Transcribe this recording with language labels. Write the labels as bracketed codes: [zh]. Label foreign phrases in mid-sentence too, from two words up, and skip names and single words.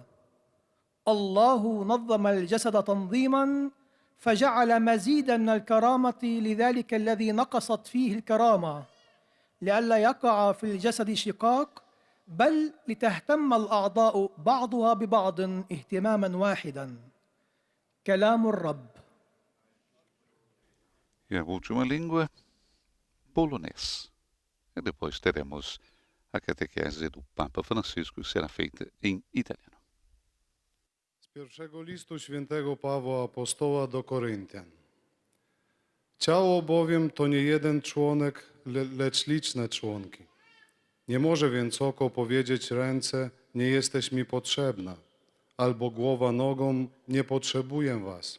[ar] الله نظم الجسد تنظيما فجعل مزيدا من الكرامة لذلك الذي نقصت فيه الكرامة، لئلا يقع في الجسد شقاق، بل لتهتم الأعضاء بعضها ببعض اهتماما واحدا. كلام الرب. [pt] E a última língua, polonês. E depois teremos a catequese do Papa Francisco, que será feita em italiano. [pl] Z pierwszego listu świętego Pawła Apostoła do Koryntian. Ciało bowiem to nie jeden członek, lecz liczne członki. Nie może więc oko powiedzieć ręce, nie jesteś mi potrzebna, albo głowa nogą, nie potrzebuję was.